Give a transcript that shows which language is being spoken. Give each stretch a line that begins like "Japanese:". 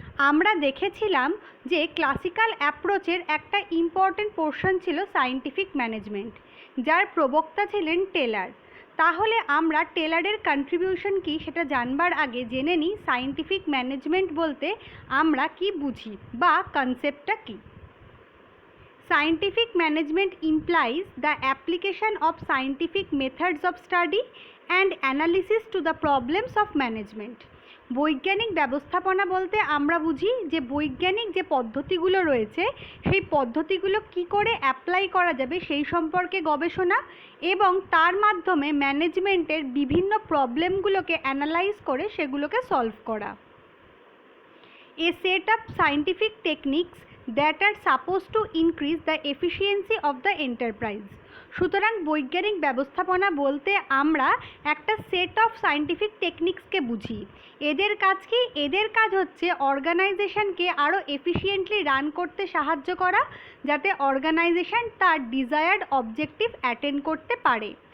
Bangla: আমরা দেখেছিলাম যে ক্লাসিক্যাল অ্যাপ্রোচের একটা ইম্পর্ট্যান্ট পোর্শন ছিল সায়েন্টিফিক ম্যানেজমেন্ট, যার প্রবক্তা ছিলেন টেলার। তাহলে আমরা টেলারের কন্ট্রিবিউশন কী সেটা জানবার আগে জেনে নিই সায়েন্টিফিক ম্যানেজমেন্ট বলতে আমরা কি বুঝি বা কনসেপ্টটা কী।
English: Scientific management implies the application of scientific methods of study and analysis to the problems of management.
Bangla: বৈজ্ঞানিক ব্যবস্থাপনা বলতে আমরা বুঝি যে বৈজ্ঞানিক যে পদ্ধতিগুলো রয়েছে সেই পদ্ধতিগুলো কি করে অ্যাপ্লাই করা যাবে সেই সম্পর্কে গবেষণা এবং তার মাধ্যমে ম্যানেজমেন্টের বিভিন্ন প্রবলেমগুলোকে অ্যানালাইজ করে সেগুলোকে সলভ করা।
English: A set of scientific techniques that are supposed to increase the efficiency of the enterprise.
Bangla: সুতরাং বৈজ্ঞানিক ব্যবস্থাপনা বলতে আমরা একটা সেট অফ সায়েন্টিফিক টেকনিক্সকে বুঝি। এদের কাজ কি? এদের কাজ হচ্ছে অর্গানাইজেশনকে আরও এফিশিয়েন্টলি রান করতে সাহায্য করা, যাতে অর্গানাইজেশন তার ডিজায়ার্ড অবজেক্টিভ অ্যাটেন্ড করতে পারে।